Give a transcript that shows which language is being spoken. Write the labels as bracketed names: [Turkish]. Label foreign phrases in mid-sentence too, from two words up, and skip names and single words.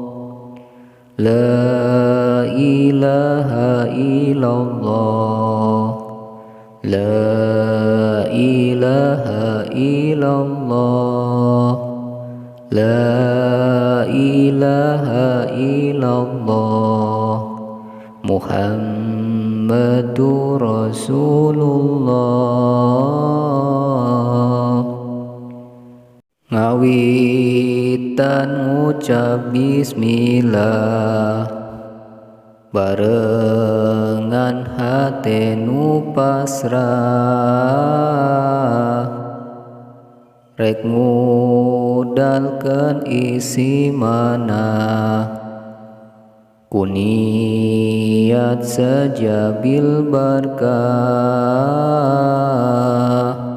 [Arabic] لا إله إلا الله، لا إله إلا الله، لا إله إلا الله, محمد رسول الله. [Sundanese] Ngawitan ngucap bismillah barengan hate nu pasrah rek ngudalkeun isi manah kuniat sejabil barkah.